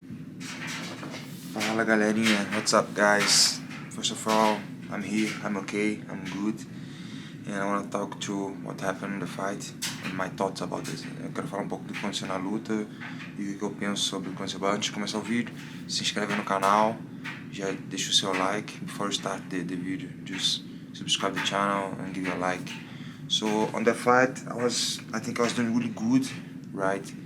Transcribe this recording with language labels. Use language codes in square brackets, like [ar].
[pt] Fala galerinha, [en] what's up guys? First of all, I'm here, I'm okay, I'm good. And I want to talk to what happened in the fight and my thoughts about it. [pt] Eu quero falar um pouco do que aconteceu na luta e o que eu penso sobre o que aconteceu. Antes de começar o vídeo, se inscreve no canal, já deixa o seu like. [en] Before you start the video, just subscribe the channel and give a like. So on the fight, I think I was doing really good, right?